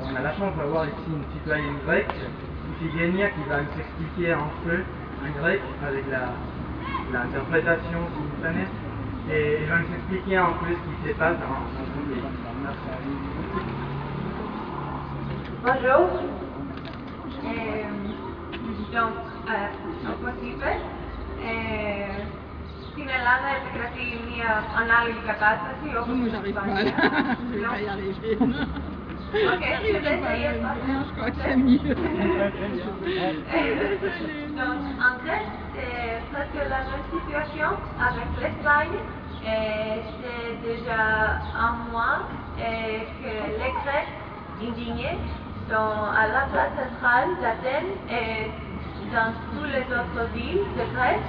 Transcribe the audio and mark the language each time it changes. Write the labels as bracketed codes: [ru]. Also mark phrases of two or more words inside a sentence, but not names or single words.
[fr] On a la chance d'avoir ici une citoyenne grecque, Iphigénia, qui va nous expliquer un peu en grec avec l'interprétation simultanée. Et elle va nous expliquer un peu ce qui se passe dans son pays. Bonjour. Donc, [el] όπως είπες, στην Ελλάδα επικρατεί μια ανάλογη κατάσταση όπως στην Ισπανία. [fr] Ok, je vais essayer de parler. Je crois que c'est mieux. Donc, en Grèce, c'est presque la même situation avec l'Espagne. C'est déjà un mois que les Grecs indignés sont à la place centrale d'Athènes et dans toutes les autres villes de Grèce.